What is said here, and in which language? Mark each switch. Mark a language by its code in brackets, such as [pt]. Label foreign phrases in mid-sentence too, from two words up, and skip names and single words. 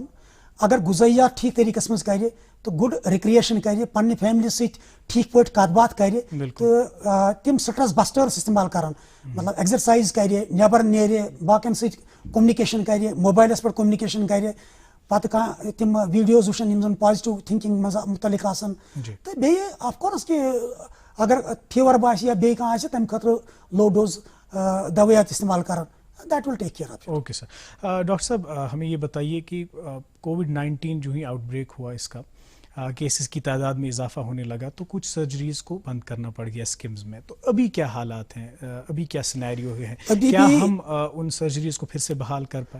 [ks] اگر غذٲیات ٹھیٖک طٔریٖقس منٛز کرِ تہٕ [en] good recreation [ks] کرِ, پننہِ فیملی سۭتۍ ٹھیٖک پٲٹھۍ کتھ باتھ کرِ تہٕ تِم سٹرٛٮ۪س بسٹٲرٕس استعمال کرن, مطلب ایٚگزرسایز کرِ, نیبر نیرِ, باقین سۭتۍ کومنِکیشن کرِ, موبایلس پٮ۪ٹھ کومنِکیشن کرِ, پتہٕ کانٛہہ تِم ویٖڈیوز وٕچھن یِم زن [en] positive thinking [ks] منٛز مُتعلق آسن. تہٕ بیٚیہِ [en] of course [ks] کہِ اگر فیور باسہِ یا بیٚیہِ کانٛہہ آسہِ تمہِ خٲطرٕ [en] low dose [ks] دوایات استعمال کرن. [en] That will take care of it. okay sir. [ur] ڈاکٹر صاحب ہمیں یہ بتائیے کہ COVID-19 جو ہی آؤٹ بریک ہوا اس کا, کیسز کی تعداد میں اضافہ ہونے لگا تو کچھ سرجریز کو بند کرنا پڑ گیا اسکمز میں. تو ابھی کیا حالات ہیں, ابھی کیا سینیریو ہے, کیا ہم ان سرجریز کو پھر سے بحال کر پائے؟